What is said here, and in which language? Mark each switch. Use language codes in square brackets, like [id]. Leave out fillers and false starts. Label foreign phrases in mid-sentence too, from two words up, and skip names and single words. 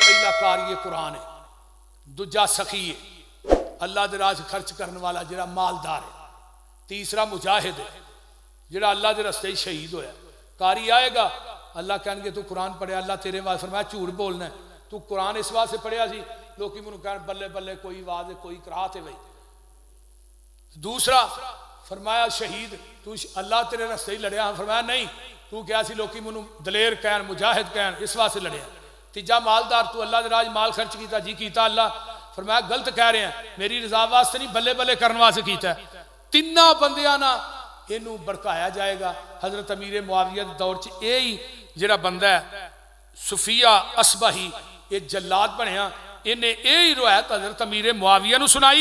[pa] پہلا قاری قرآن ہے, دوجا سخی ہے اللہ دے راہ خرچ کرنے والا جڑا مالدار ہے, تیسرا مجاہد ہے جڑا اللہ دے راستے شہید ہویا. قاری آئے گا اللہ کہیں گے تو قرآن پڑھیا, اللہ تیرے واسطے فرمایا جھوٹ بولنا ہے تو قرآن اس واسطے پڑھیا سی لوکی منو کہن بلے بلے کوئی واضح کوئی قرات ہے بھائی. دوسرا فرمایا شہید تو اللہ تیرے راستے ہی لڑیا, فرمایا نہیں تو کیا سی لوکی منو دلیر کہن مجاہد کہن اس واسطے لڑیا. تیجا مالدار تو اللہ دے راج مال خرچ کیتا جی کیتا اللہ, فرمایا غلط کہہ رہے ہیں میری رضا واسطے نہیں بلے بلے کرنے واسطے کیتا ہے. 3 بندیاں نا اینو بڑکایا جائے گا. حضرت امیر معاویہ دور چ یہی جڑا بندہ ہے صفیہ اصبہی یہ جلاد بنیا انہیں یہی روایت حضرت امیر معاویہ نو سنائی.